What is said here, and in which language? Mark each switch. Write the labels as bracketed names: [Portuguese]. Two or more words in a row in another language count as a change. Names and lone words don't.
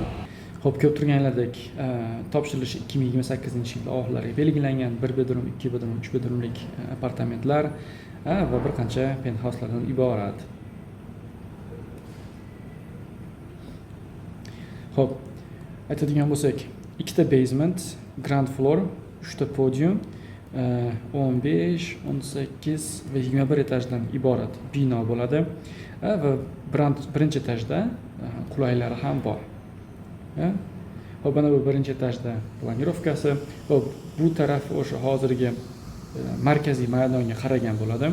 [Uzbek] Xo'p, ko'p turganlardek topshirilishi 2028-yilda oxirlariga belgilangan [English] 1 bedroom, 2 bedroom, 3 bedroomlik [Uzbek] apartamentlar va bir qancha penthouselardan iborat. Xo'p, aytadigan bo'lsak, 2 ta basement, [English] ground floor, [Uzbek] 3 ta podium, 15, 18 va 21 etajdan iborat bino bo'ladi. Va birinchi etajda qulaylari ham bor. Hop, mana bu birinchi etajda planirovkasi. Hop, bu taraf o'sha hozirgi markaziy maydonga qaragan bo'ladi.